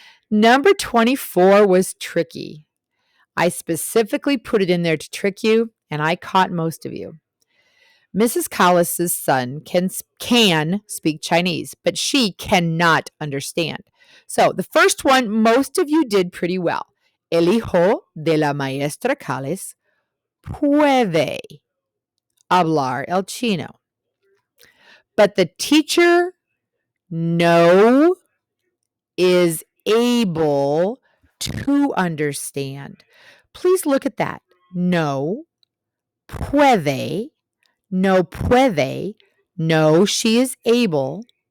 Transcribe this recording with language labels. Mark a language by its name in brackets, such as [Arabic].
[English] Number 24 was tricky. I specifically put it in there to trick you, and I caught most of you. Mrs. Collis's son can speak Chinese, but she cannot understand. So the first one, most of you did pretty well. [Spanish] El hijo de la maestra Callis puede hablar el chino. [English] But the teacher, no, is able to understand. Please look at that. [Spanish] No, puede, no puede, no, [English] she is able.